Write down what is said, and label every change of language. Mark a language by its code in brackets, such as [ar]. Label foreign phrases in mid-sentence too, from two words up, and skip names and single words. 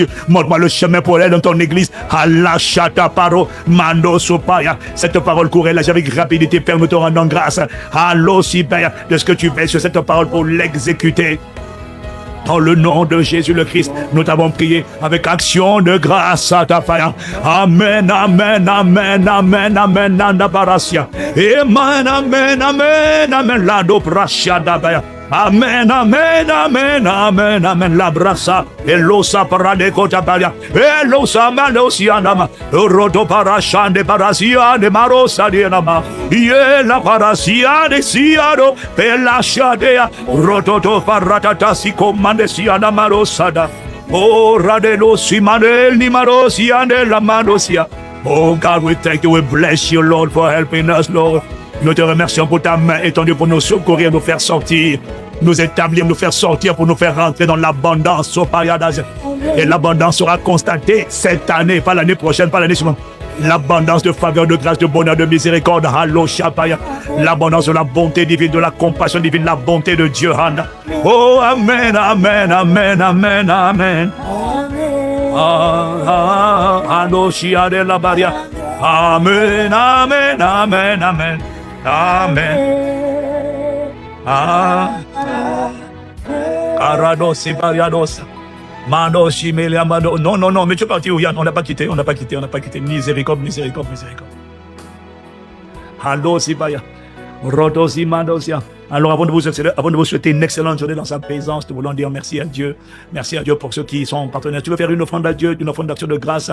[fr] Montre-moi le chemin pour aller dans ton église. Cette parole courait là avec rapidité, Père, nous te rendons grâce. Allô, si Père, de ce que tu fais sur cette parole pour l'exécuter. Dans le nom de Jésus le Christ, nous t'avons prié avec action de grâce à ta faille. Amen, amen, amen, amen, amen, andabarasia. Amen, amen, amen, amen, la dobrasia dabaya. Amen, amen, amen, amen, amen, la brasa. Elosa parade kotabalia. Elosa malosianama. Rodo parashan de parasia de marosa de nama. Ye la parasia de siado. Pela shadea. Rodo paratata si comande siana marosada. Oh, radelo simanel ni marosia de la manosia. [en] Oh God, we thank you, we bless you, Lord, for helping us, Lord. [fr] Nous te remercions pour ta main étendue pour nous secourir, nous faire sortir, nous établir, nous faire sortir, pour nous faire rentrer dans l'abondance. Et l'abondance sera constatée cette année, pas l'année prochaine, pas l'année suivante. L'abondance de faveur, de grâce, de bonheur, de miséricorde. L'abondance de la bonté divine, de la compassion divine, la bonté de Dieu. Oh, amen, amen, amen, amen, amen. Amen, amen, amen, amen. Amen. Carados, Bariados. Mano, Chimelia, Mano. Non, non, non, mais tu es parti où, Yann? On n'a pas quitté. Miséricorde, miséricorde, miséricorde. Allo, Sibaya. Rodosi, Mandosia. Alors, avant de vous souhaiter une excellente journée dans sa présence, nous voulons dire merci à Dieu. Merci à Dieu pour ceux qui sont partenaires. Tu veux faire une offrande à Dieu, une offrande d'action de grâce?